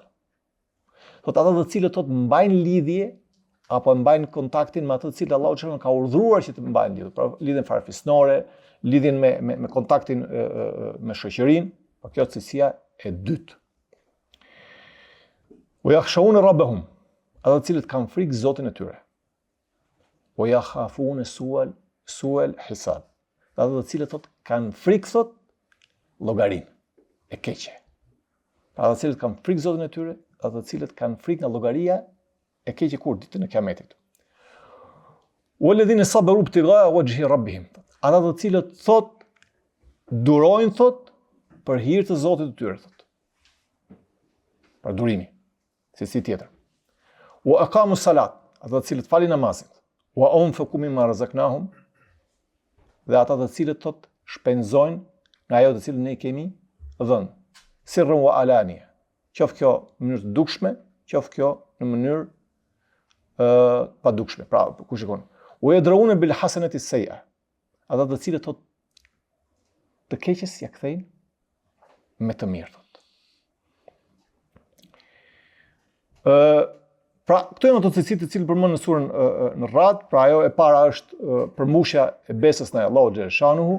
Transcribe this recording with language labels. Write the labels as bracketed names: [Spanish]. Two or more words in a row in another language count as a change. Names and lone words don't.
[Albanian] Thot ata të cilët thot mbajnë lidhje apo mbajnë kontaktin me atë të cilët Allahu xhashanu ka urdhëruar që të mbajnë lidhje, pra lidhjen farefisnore, lidhjen me kontaktin me shoqërinë, por kjo cilësia e dytë. [Arabic] ويخشون ربهم, [Albanian] ata të cilët kanë frikë Zotin e tyre. [Arabic] ويخافون سوء الحساب, [Albanian] ata të cilët thot kanë frikë thot llogarinë e keqe. Ata të cilët kanë frikë Zotin e tyre, ata të cilët kanë frikë nga llogaria e keqe kur ditën e Kiametit. [Arabic] والذين صبروا ابتغاء وجه ربهم, [Albanian] ata të cilët thot durojnë thot për hir të Zotit të tyre thot. Për durimi. Si tjetër. [Arabic] وأقاموا الصلاة, [Albanian] ata të cilët falin namazin. [Arabic] وأنفقوا مما رزقناهم, [Albanian] dhe ata të cilët thot shpenzojnë nga ajo të cilën ne kemi dhënë. [Arabic] سرا وعلانية. [Albanian] Qoftë kjo në mënyrë të dukshme, qoftë kjo në mënyrë pa dukshme. Pra, ku shikon? [Arabic] ويدرءون بالحسنة السيئة. [Albanian] Ata të cilët thot të keqes ja kthejnë me të mirë. Pra, këto janë ato cilësitë të cilët përmend në surën në Ra'd, pra ajo e para është përmbushja e besës në Allahu xhashanuhu.